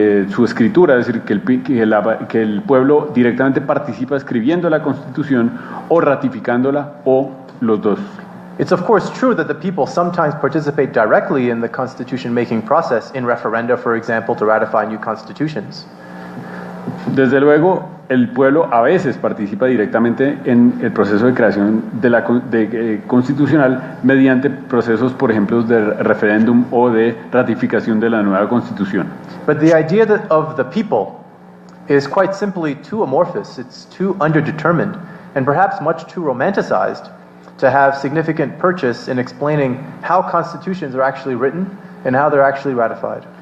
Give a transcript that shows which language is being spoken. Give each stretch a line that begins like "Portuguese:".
Spanish: su escritura, es decir, que el pueblo directamente participa escribiendo la Constitución o ratificándola, o los dos.
English: It's of course true that the people sometimes participate directly in the constitution-making process, in referenda, for example, to ratify new constitutions.
Spanish: Desde luego, el pueblo a veces participa directamente en el proceso de creación constitucional mediante procesos, por ejemplo, de referéndum o de ratificación de la nueva Constitución.
English: But the idea of the people is quite simply too amorphous, it's too underdetermined, and perhaps much too romanticized to have significant purchase in explaining how constitutions are actually written and how they're actually ratified.